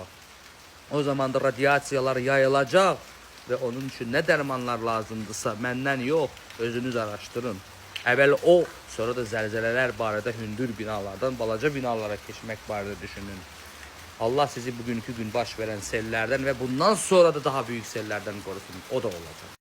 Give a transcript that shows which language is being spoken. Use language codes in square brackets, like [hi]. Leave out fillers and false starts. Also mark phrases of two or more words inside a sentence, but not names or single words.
[az] O zaman da radiasiyalar yayılacaq və onun üçün nə dərmanlar lazımdırsa məndən yox, özünüz araşdırın. Əvvəl o, sonra da zəlzələlər barədə hündür binalardan balaca binalara keçmək barədə düşünün. [tr] Allah sizi bugünkü gün baş veren sellerden ve bundan sonra da daha büyük sellerden korusun. O da olacak.